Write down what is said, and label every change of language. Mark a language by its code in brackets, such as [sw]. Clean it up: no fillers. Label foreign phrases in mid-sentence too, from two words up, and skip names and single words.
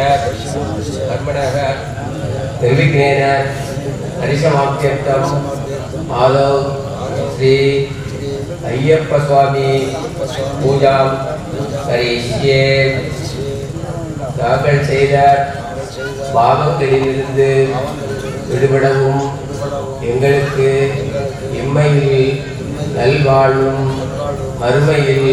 [sa] कर्मणः निर्विघ्नेन हरिसमाप्त्यर्थम आदौ श्री अय्यप्प स्वामी पूजा करिष्ये. [ta] தாங்கள் செய்த பாவங்களிலிருந்து விடுபடவும் எங்களுக்கு இம்மையில் நல்வாழ்வும் மறுமையில்